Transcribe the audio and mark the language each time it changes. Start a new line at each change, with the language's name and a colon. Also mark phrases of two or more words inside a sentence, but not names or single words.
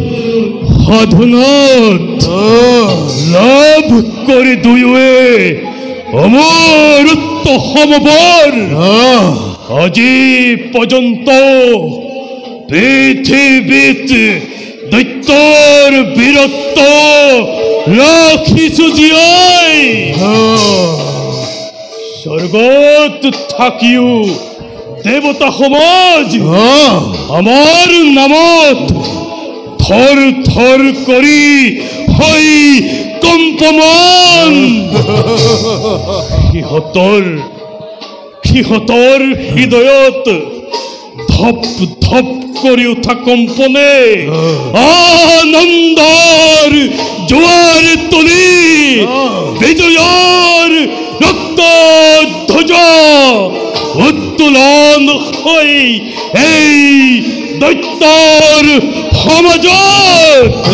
Assamese: সাধনাত লাভ করে দুয়ে অমরত্ব সমবর আজি পর্যন্ত পৃথিবীত দৈত্যর বীরত্ব রাখিছো জিয়াই। স্বর্গত থাকিও দেবতা সমাজ আমার নামত থর থর করি হই কম্পমান। সিহঁতৰ হৃদয়ত ধপ ধপ কৰি উঠা কম্পনে আনন্দৰ জোৱাৰ তুলি বিজয়ৰ ৰক্ত ধ্বজা উত্তোলন হৈ এই দৈত্যৰ সমাজত।